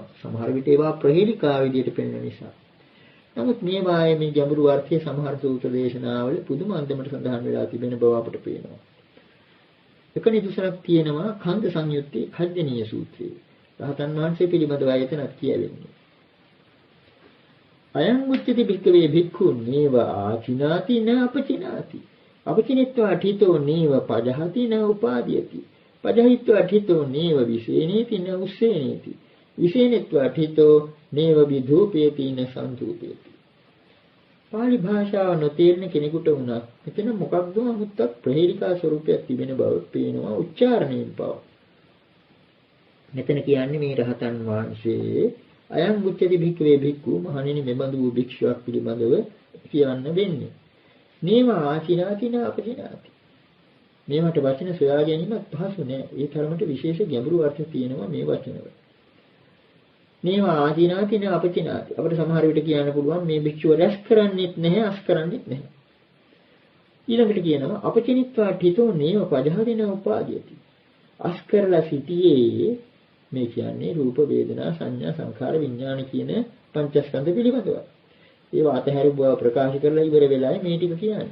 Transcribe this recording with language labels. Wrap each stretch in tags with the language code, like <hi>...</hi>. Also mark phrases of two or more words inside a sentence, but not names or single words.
<si>සමහර විට ඒවා ප්‍රහේලිකා විදියට පෙන්වන නිසා. නමුත් මේ වායේ මේ ගැඹුරු අර්ථය සමහර සූත්‍ර දේශනාවල පුදුම අන්දමට සඳහන් වෙලා තිබෙන බව අපට පේනවා. එක නිදසුනක් තියෙනවා කන්ද සංයුත්තේ කජ්ජනීය සූත්‍රයේ. රහතන් වහන්සේ පිළිබඳව ආයතනක් කියවෙන්නේ.</si> <pi>අයං උච්චති භික්ඛවේ භික්ඛු නේව ආචිනාති න අපචිනාති අපචිනිත්වා ඨිතෝ නේව පජහති න උපාදීයති පජහිත්වා ඨිතෝ නේව විසේනේති න උස්සේනේති විසේනෙත්වා ඨිතෝ නේව විධූපේති න සන්තුපේති</pi> <si>පාලි භාෂාව නොතේරෙන කෙනෙකුට වුණත් මෙතන මොකක්ද අමුත්තක් ප්‍රහේලිකා ස්වරූපයක් තිබෙන බව පේනවා උච්චාරණයෙන් පව මෙතන කියන්නේ මේ රහතන් වහන්සේ</si> <pi>අයං උච්චති භික්ඛවේ භික්ඛු</pi> <si>මහණෙනි මෙබඳු වූ භික්ෂුවක් පිළිබඳව කියන්න වෙන්නේ</si> <pi>නේම ආචිනාති න අපචිනාති</pi> <si>මේවට වචන සොයා ගැනීමත් පහසු නෑ ඒ තරමට විශේෂ ගැඹුරු අර්ථ තියෙනවා මේ වචනවල</si> <pi>නේම ආචිනාති න අපචිනාති</pi> <si>අපිට සමහර විට කියන්න පුළුවන් මේ භික්ෂුව රැස් කරන්නේත් නැහැ අස් කරන්නේත් නැහැ ඊළඟට කියනවා</si> <pi>අපචිනිත්වා ඨිතෝ නේම පජහදින උපාදීයති</pi> <si>අස් කරලා සිටියේ මේ කියන්නේ රූප වේදනා සංඥා සංඛාර විඥාන කියන පංචස්කන්ධ පිළිබඳව ඒවා අතහැරු බව ප්‍රකාශ කරලා ඉවර වෙලාවේ මේ ටික කියන්නේ.</si>